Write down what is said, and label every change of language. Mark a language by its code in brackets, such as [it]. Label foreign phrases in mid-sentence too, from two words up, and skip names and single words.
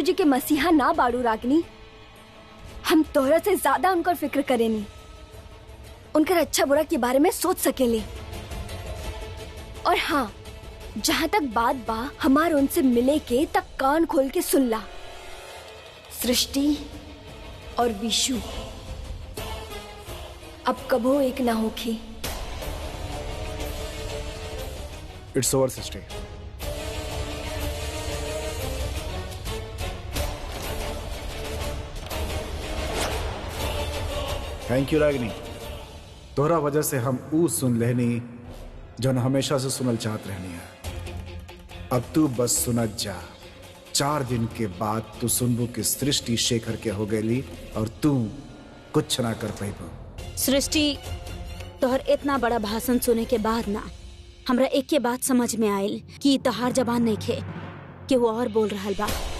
[bho] तू विशु जी के मसीहा ना बाड़ू रागनी। हम तोहरा से ज्यादा उनकर फिक्र करेनी, उनकर अच्छा बुरा के बारे में सोच सकेले। और हाँ, जहाँ तक बात बा हमार उनसे मिले के, तक कान खोल के सुन ला। सृष्टि और विशु अब कबो एक ना होखी। [en] It's over सृष्टि। Thank you रागिनी। [bho] तोहरा वजह से हम ऊ सुन लेनी जो हमेशा से सुनल चाहत रहनी है। अब तू बस सुनत जा। 4 दिन के बाद तू सुनबू कि सृष्टि शेखर के हो गई और तू कुछ ना कर पाइबू। सृष्टि, तोहर इतना बड़ा भाषण सुने के बाद ना हमरा एक के बात समझ में आयल कि तोहार जबान नहीं खे कि वो और बोल रहल बा।